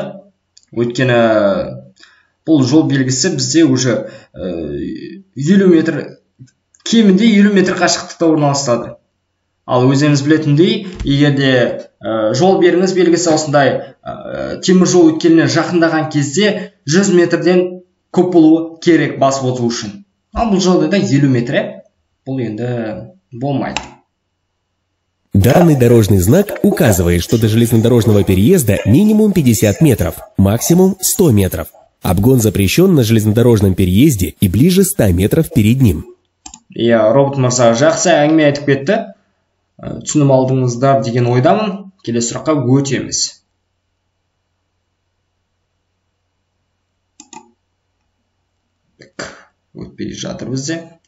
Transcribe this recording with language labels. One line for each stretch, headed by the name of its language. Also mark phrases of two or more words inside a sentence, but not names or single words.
Kazakh: Өйткені бұл жол белгісі бізде уже 50 метр, кемінде 50 метр қашықтықта орналасады. Ал өзіңіз білетіндей, егер де жол белгісі осындай темір жол өткеліне жақындаған кезде 100 метрден көп болуы керек басып өту үшін. Ал бұл жағдайда 50 метр, бұл енді болмайды.
Russian: Данный дорожный знак указывает, что до железнодорожного переезда минимум 50 метров, максимум 100 метров. Обгон запрещен на железнодорожном переезде и ближе 100 метров перед ним.
Kazakh: Робот мырза жақсы әңгіме айтып кетті. Түсініп алдыңыздар деген ойдамын. Келесі сұраққа өтеміз. Өтпей жатыр бізде.